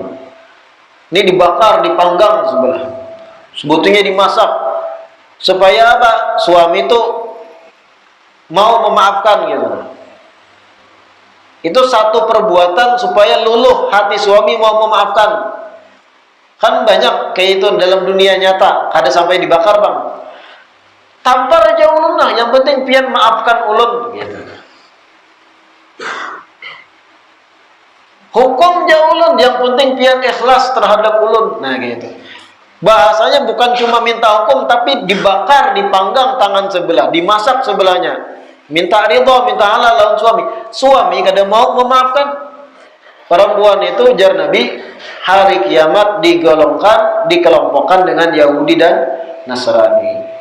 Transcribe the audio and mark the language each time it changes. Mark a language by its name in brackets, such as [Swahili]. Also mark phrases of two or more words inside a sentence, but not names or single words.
[Indonesian] Ini dibakar, dipanggang sebelah. Sebetulnya dimasak supaya apa? Suami itu mau memaafkan gitu. Itu satu perbuatan supaya luluh hati suami mau memaafkan. Kan banyak kayak itu dalam dunia nyata, kada sampai dibakar, Bang. [Banjar] Tampar aja ulun lah, yang penting pian maafkan ulun gitu. Hukum ja ulun, yang penting pian ikhlas terhadap ulun. [Indonesian] Nah gitu. Bahasanya bukan cuma minta hukum, tapi dibakar, dipanggang tangan sebelah, dimasak sebelahnya. Minta ridha, minta halal lawan suami. Suami kada mau memaafkan. Perempuan itu jar Nabi hari kiamat dikelompokkan dengan Yahudi dan Nasrani.